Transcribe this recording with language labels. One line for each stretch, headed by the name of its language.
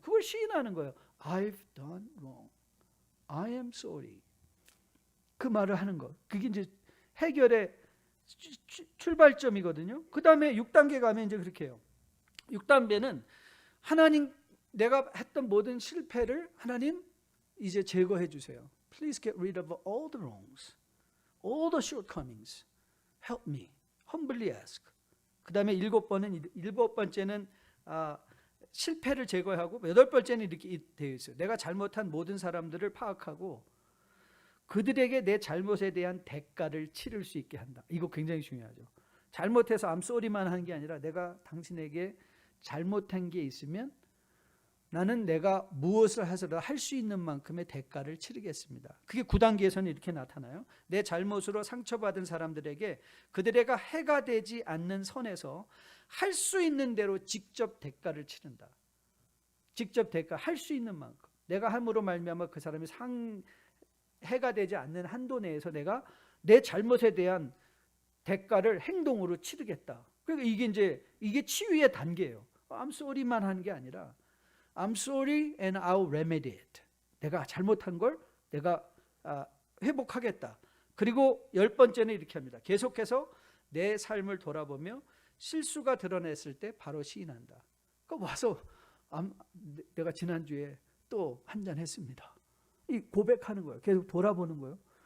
Korean: 그걸 시인하는 거예요.
English: I've done wrong. I am sorry.
Korean: 그 말을 하는 거. 그게 이제 해결의 출발점이거든요. 그 다음에 6단계 가면 이제 그렇게 해요. 6단계는 하나님, 내가 했던 모든 실패를 하나님 이제 제거해 주세요.
English: Please get rid of all the wrongs, all the shortcomings. Help me. Humbly ask.
Korean: 그 다음에 7번째는 실패를 제거하고, 8번째는 이렇게 되어 있어요. 내가 잘못한 모든 사람들을 파악하고 그들에게 내 잘못에 대한 대가를 치를 수 있게 한다. 이거 굉장히 중요하죠. 잘못해서 I'm sorry만 하는 게 아니라, 내가 당신에게 잘못한 게 있으면 나는 내가 무엇을 하서라도 할 수 있는 만큼의 대가를 치르겠습니다. 그게 9단계에서는 이렇게 나타나요. 내 잘못으로 상처받은 사람들에게 그들에게 해가 되지 않는 선에서 할 수 있는 대로 직접 대가를 치른다. 직접 대가 할 수 있는 만큼 내가 함으로 말미암아 그 사람이 해가 되지 않는 한도 내에서 내가 내 잘못에 대한 대가를 행동으로 치르겠다. 그러니까 이게 치유의 단계예요.
English: I'm sorry
Korean: 만 하는 게 아니라
English: I'm sorry and I'll remedy it.
Korean: 내가 잘못한 걸 내가 회복하겠다. 그리고 10번째는 이렇게 합니다. 계속해서 내 삶을 돌아보며 실수가 드러냈을 때 바로 시인한다. 그러니까 와서 내가 지난주에 또 한잔 했습니다. 이 고백하는 거예요. 계속 돌아보는 거예요.